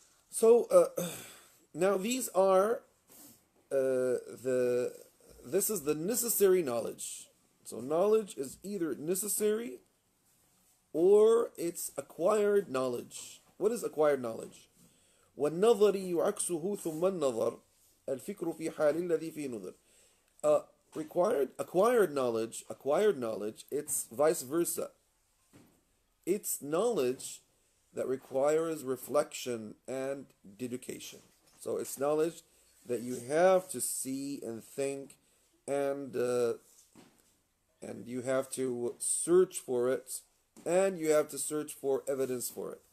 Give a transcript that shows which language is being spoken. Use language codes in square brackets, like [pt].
[en] So now these are this is the necessary knowledge. So knowledge is either necessary or it's acquired knowledge. What is acquired knowledge? [ar] والنظر يعكسه ثم النظر الفكر في حال الذي فيه نظر. [en] Acquired knowledge, it's vice versa. It's knowledge that requires reflection and dedication. So it's knowledge that you have to see and think, and you have to search for it, and you have to search for evidence for it.